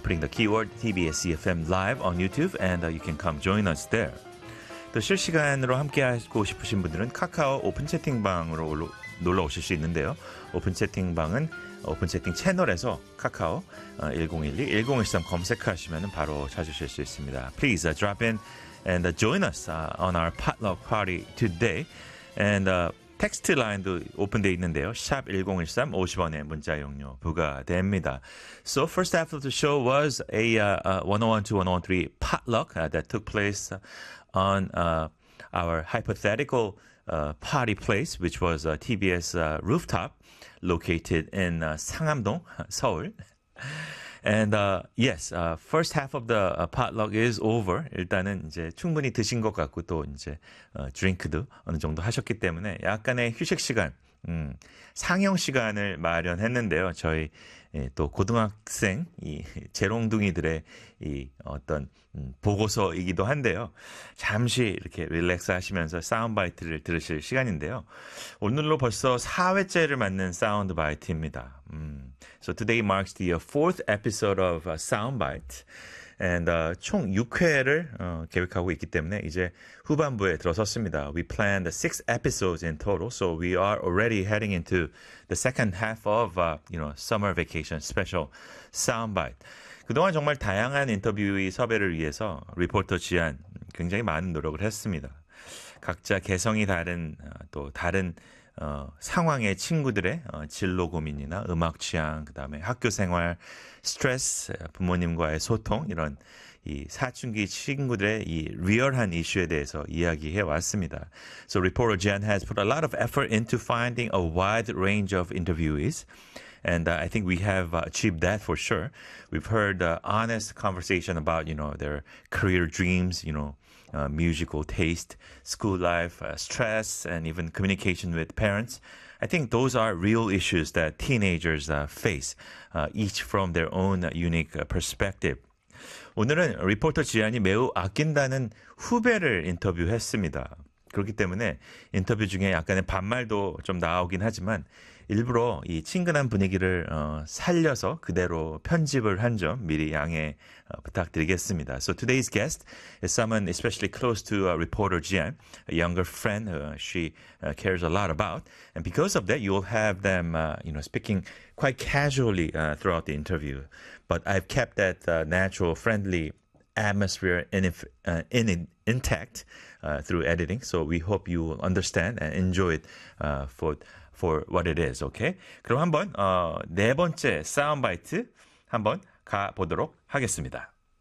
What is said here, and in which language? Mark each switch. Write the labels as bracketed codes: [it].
[en] putting the keyword TBS EFM Live on YouTube, and you can come join us there. [ko] 또 실시간으로 함께하고 싶으신 분들은 카카오 오픈 채팅방으로 놀러 오실 수 있는데요. 오픈 채팅방은 오픈 채팅 채널에서 카카오 1012-1013 검색하시면 바로 찾으실 수 있습니다. [en] Please drop in and join us on our potluck party today. [ko] And text line도 오픈되어 있는데요. Shop 1013 50원의 문자 용료 부과됩니다. [en] So first half of the show was a 101-2-103 potluck that took place on our hypothetical party place, which was a TBS rooftop located in 상암동, Seoul. And yes, first half of the potluck is over. [ko] 일단은 이제 충분히 드신 것 같고 또 이제 드링크도 어느 정도 하셨기 때문에 약간의 휴식 시간, 상영 시간을 마련했는데요. 저희 예, 또 고등학생 이 재롱둥이들의 이 어떤 보고서이기도 한데요. 잠시 이렇게 릴렉스 하시면서 사운드바이트를 들으실 시간인데요. 오늘로 벌써 4회째를 맞는 사운드바이트입니다. [en] So today marks the fourth episode of Soundbite. [ko] And 총 6회를 계획하고 있기 때문에 이제 후반부에 들어섰습니다. [en] We planned 6 episodes in total, so we are already heading into the second half of you know, summer vacation special soundbite. [ko] 그동안 정말 다양한 인터뷰의 섭외를 위해서 리포터 지안 굉장히 많은 노력을 했습니다. 각자 개성이 다른 또 다른 상황의 친구들의 진로 고민이나 음악 취향, 그 다음에 학교 생활, 스트레스, 부모님과의 소통, 이런 이 사춘기 친구들의 이 리얼한 이슈에 대해서 이야기해 왔습니다. [en] So reporter Jen has put a lot of effort into finding a wide range of interviewees. And I think we have achieved that for sure. We've heard honest conversation about, you know, their career dreams, you know, musical taste, school life, stress, and even communication with parents. I think those are real issues that teenagers face, each from their own unique perspective. [ko] 오늘은 리포터 지안이 매우 아낀다는 후배를 인터뷰했습니다. 그렇기 때문에 인터뷰 중에 약간의 반말도 좀 나오긴 하지만 일부러 이 친근한 분위기를 살려서 그대로 편집을 한 점 미리 양해 부탁드리겠습니다. [en] So today's guest is someone especially close to reporter Jian, a younger friend she cares a lot about. And because of that, you'll have them you know, speaking quite casually throughout the interview. But I've kept that natural friendly atmosphere intact through editing, so we hope you will understand and enjoy it for what it is, okay? [ko] 그럼 한번 네 번째 사운드바이트 한번 가보도록 하겠습니다.